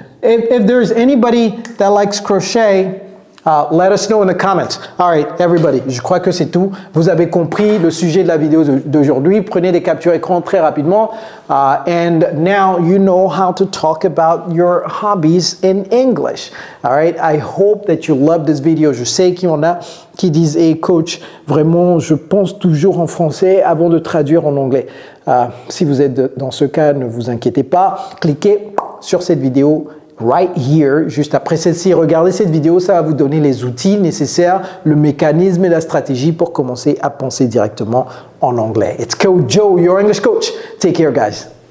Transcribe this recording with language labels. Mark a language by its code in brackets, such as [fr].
[en] If there's anybody that likes crochet, let us know in the comments. [fr] All right, everybody, je crois que c'est tout. Vous avez compris le sujet de la vidéo d'aujourd'hui. Prenez des captures écran très rapidement. [en] And now you know how to talk about your hobbies in English. All right, I hope that you love this video. [fr] Je sais qu'il y en a qui disent, hey coach, vraiment, je pense toujours en français avant de traduire en anglais. Si vous êtes dans ce cas, ne vous inquiétez pas. Cliquez sur cette vidéo right here, juste après celle-ci. Regardez cette vidéo, ça va vous donner les outils nécessaires, le mécanisme et la stratégie pour commencer à penser directement en anglais. It's Coach Joe, your English coach. Take care, guys.